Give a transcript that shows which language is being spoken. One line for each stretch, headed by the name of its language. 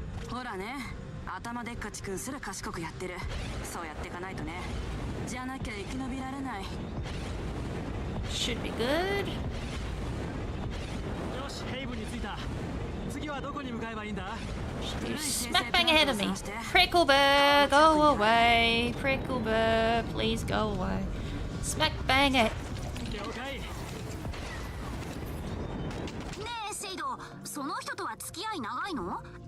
Japanese: ほらね、頭でっかちくんすら賢くやってる。そうやっていかないとね。じゃなきゃ生き延びられない。
English: Should be good.
Japanese: よし、ヘイブンに着いた。次はどこに向かえばいいんだ？
English: Smack bang ahead of me. Prickleburr, go away. Prickleburr, please go away. Smack bang it.
Japanese: 了解。ねえ、セイド、その人とは付き合い長いの？